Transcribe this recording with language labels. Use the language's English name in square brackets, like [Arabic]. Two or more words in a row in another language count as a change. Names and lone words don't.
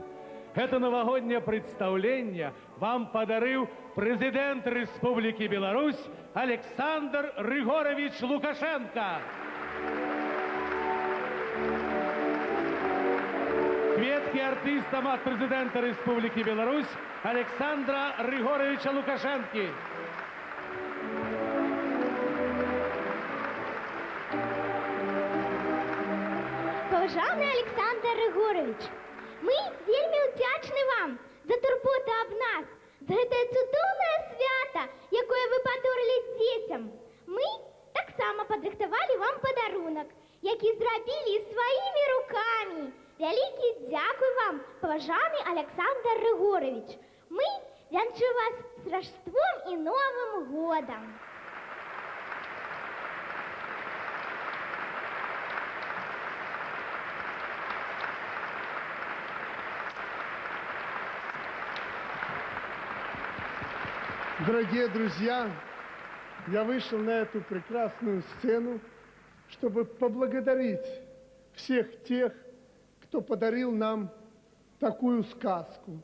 [Russian] Это новогоднее представление вам подарил президент Республики Беларусь Александр Григорович Лукашенко. [Belarusian] Кветки артистам от президента Республики Беларусь Александра Григоровича Лукашенки. Паважаны Александр Григорович, мы вельмі ўдзячны вам за турботу аб нас. гэтае цудоўнае свята, якое вы падорылі дзецям. Мы таксама падрыхтавалі вам падарунак, які зрабілі сваімі рукамі. Вялікі дзякуй вам, паважаны Александр Рыгорович. Мы вянчу вас з Рождеством і Новым годам. [Russian] Дорогие друзья, я вышел на эту прекрасную сцену, чтобы поблагодарить всех тех, кто подарил нам такую сказку.